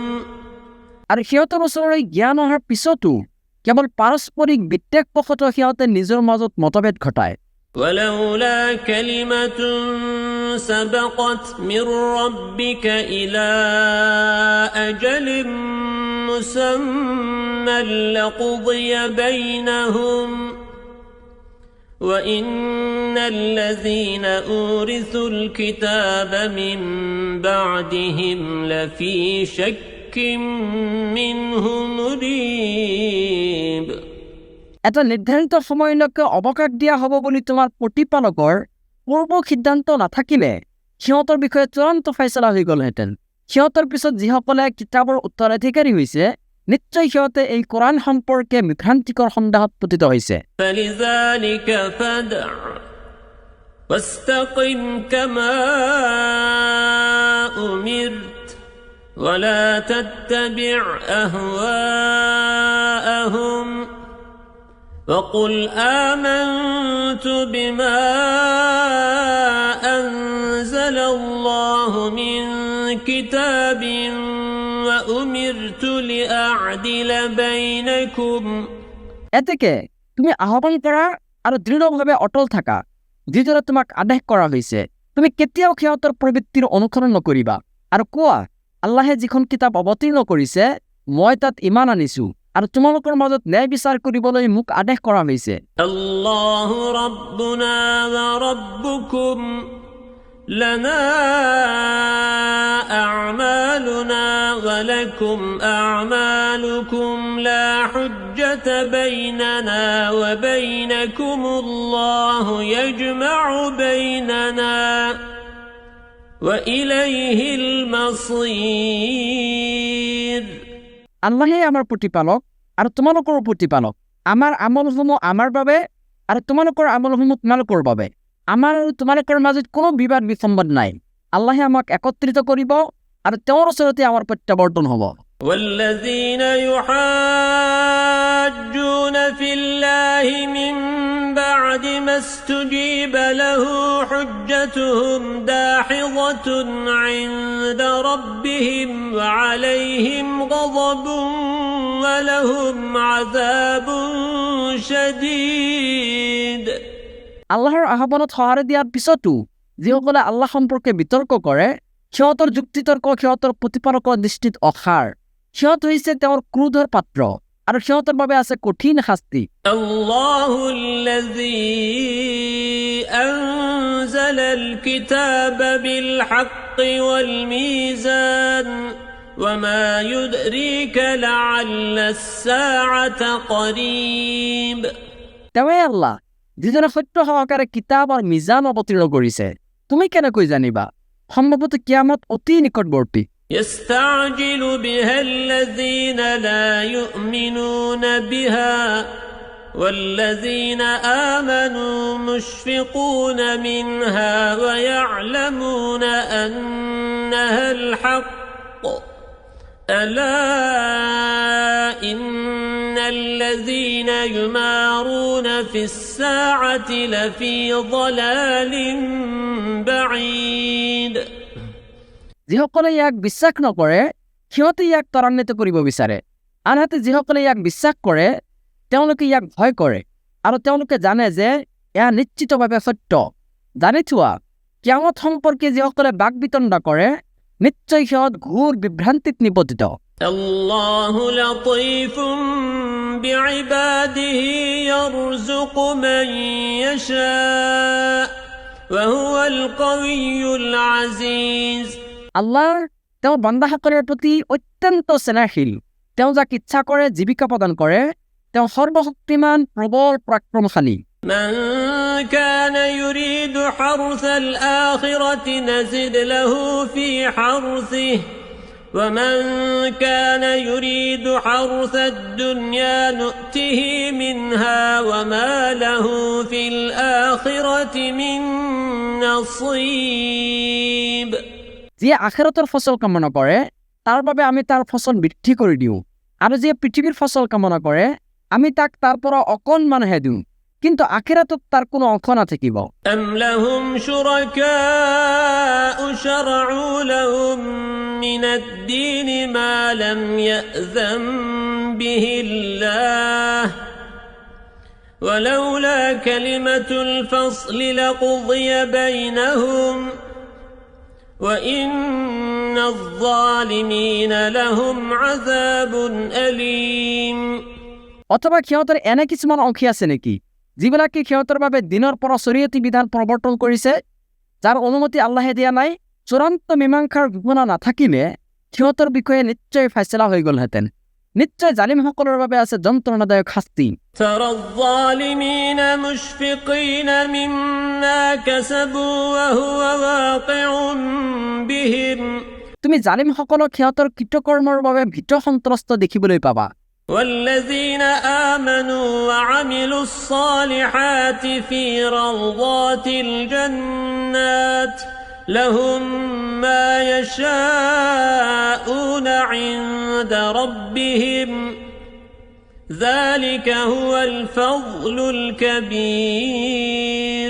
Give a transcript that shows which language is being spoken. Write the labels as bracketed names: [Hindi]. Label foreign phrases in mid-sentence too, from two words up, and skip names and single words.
[Assamese] আৰু সিহঁতৰ ওচৰলৈ জ্ঞান অহাৰ পিছতো কেৱল পাৰস্পৰিক বিদ্বেষবশতঃ সিহঁতে নিজৰ মাজত মতভেদ ঘটায় [Arabic] ولولا كلمة سبقت من ربك إلى أجل مسمى لقضي بينهم وإن الذين أورثوا الكتاب من بعدهم لفي شك منه [Assamese] مريب এটা নিৰ্ধাৰিত সময়লৈকে অৱকাশ দিয়া হ'ব বুলি তোমাৰ প্ৰতিপালকৰ পূৰ্ব সিদ্ধান্ত নাথাকিলে সিহঁতৰ বিষয়ে চূড়ান্ত ফয়ছলা হৈ গ'লহেঁতেন সিহঁতৰ পিছত যিসকলে কিতাপৰ উত্তৰাধিকাৰী হৈছে নিশ্চয় সিহঁতে এই কোৰাণ সম্পৰ্কে বিভ্ৰান্তিকৰ সন্দেহত পতিত হৈছে [Arabic] فلذلك فادع واستقم كما أمرت ولا تتبع أهواءهم وقل آمنت بما أنزل الله من كتاب وأمرت لأعدل بينكم [Assamese] এতেকে তুমি আহ্বান কৰা আৰু দৃঢ়ভাৱে অটল থাকা যিদৰে তোমাক আদেশ কৰা হৈছে তুমি কেতিয়াও সিহঁতৰ প্ৰবৃত্তিৰ অনুসৰণ নকৰিবা আৰু কোৱা আল্লাহে যিখন কিতাপ অৱতীৰ্ণ কৰিছে মই তাত ঈমান আনিছো আৰু তোমালোকৰ মাজত ন্যায় বিচাৰ কৰিবলৈ মোক আদেশ কৰা হৈছে [Arabic] الله ربنا وربكم لنا أعمالنا ولكم أعمالكم لا حجة بيننا وبينكم الله يجمع بيننا وإليه [Assamese] মাসীর আল্লাহে আমাৰ প্ৰতিপালক আৰু তোমালোকৰ প্ৰতিপালক আমাৰ আমলসমূহ আমাৰ বাবে আৰু তোমালোকৰ আমলসমূহ তোমালোকৰ বাবে আমাৰ আৰু তোমালোকৰ মাজত কোনো বিবাদ বিসম্বাদ নাই আল্লাহে আমাক একত্ৰিত কৰিব আৰু তেওঁৰ ওচৰতে আমাৰ প্ৰত্যাৱৰ্তন হ'ব والذين [Arabic] يحاجون في الله من بعد ما استجيب له حجتهم داحضة عند ربهم وعليهم غضب ولهم عذاب شديد [Assamese] আল্লাহৰ আহ্বানত সঁহাৰি দিয়াৰ পিছতো যিসকলে আল্লাহ সম্পৰ্কে বিতৰ্ক কৰে সিহঁতৰ যুক্তিতৰ্ক সিহঁতৰ প্ৰতিপালকৰ দৃষ্টিত অসাৰ সিহঁত হৈছে তেওঁৰ ক্ৰোধৰ পাত্ৰ আৰু সিহঁতৰ বাবে আছে কঠিন শাস্তি [Arabic] الله الذي أنزل الكتاب بالحق والميزان وما يدريك لعل الساعة قريب [Assamese] তেওঁৱে আল্লাহ যিজনে সত্য সহকাৰে কিতাপ আৰু মিজান অৱতীৰ্ণ কৰিছে তুমি কেনেকৈ জানিবা সম্ভৱতঃ কিয়ামত অতি নিকটৱৰ্তী [Arabic] يستعجل بها الذين لا يؤمنون بها والذين آمنوا مشفقون منها ويعلمون أنها الحق ألا إن الذين يمارون في الساعة لفي ضلال بعيد [Assamese] যিসকলে ইয়াক বিশ্বাস নকৰে সিহঁতে ইয়াক ত্বৰান্বিত কৰিব বিচাৰে আনহাতে যিসকলে ইয়াক বিশ্বাস কৰে তেওঁলোকে ইয়াক ভয় কৰে আৰু তেওঁলোকে জানে যে এয়া নিশ্চিতভাৱে সত্য জানি থোৱা কিয়ামত সম্পৰ্কে যিসকলে বাক বিতণ্ডা কৰে নিশ্চয় সিহঁত ঘোৰ বিভ্ৰান্তিত নিপতিত [Arabic] الله لطيف بعباده يرزق من يشاء وهو القوي العزيز [Assamese] আল্লাহ তেওঁৰ বান্দাসকলৰ প্ৰতি অত্যন্ত স্নেহশীল তেওঁ যাক ইচ্ছা কৰে জীৱিকা প্ৰদান কৰে তেওঁ সৰ্বশক্তিমান প্ৰবল পৰাক্ৰমশালী [Arabic] من كان يريد حرث الآخرة نزد له في حرثه ومن كان يريد حرث الدنيا نؤته منها وما له في الآخرة من نصيب [Assamese] যিয়ে আখিৰাতৰ ফচল কামনা কৰে তাৰ বাবে আমি তাৰ ফচল বৃদ্ধি কৰি দিওঁ আৰু যিয়ে পৃথিৱীৰ ফচল কামনা কৰে আমি তাক তাৰ পৰা অকণমানহে দিওঁ কিন্তু আখিৰাতত তাৰ কোনো অংশ নাথাকিব [Arabic] أم لهم شركاء شرعوا لهم من الدين ما لم يأذن به الله ولولا كلمة الفصل لقضي بينهم وإن الظالمين لهم عذاب أليم [Assamese] অথবা সিহঁতৰ এনে কিছুমান অংশী আছে নেকি যিবিলাকে সিহঁতৰ বাবে দিনৰ পৰা শৰীয়তী বিধান প্ৰৱৰ্তন কৰিছে যাৰ অনুমতি আল্লাহে দিয়া নাই চূড়ান্ত মীমাংসাৰ ঘোষণা নাথাকিলে সিহঁতৰ বিষয়ে নিশ্চয় ফয়ছলা হৈ গ'লহেঁতেন নিশ্চয় জালিমসকলৰ বাবে আছে যন্ত্ৰণাদায়ক শাস্তি [Arabic] ترى الظالمين مشفقين مما كسبوا وهو واقع بهم [Assamese] তুমি জালিমসকলক সিহঁতৰ কৃতকৰ্মৰ বাবে ভীত সন্ত্ৰস্ত দেখিবলৈ পাবা [Arabic] والذين آمنوا وعملوا الصالحات في روضات الجنات لهم ما يشاءون عند ربهم ذلك هو الفضل الكبير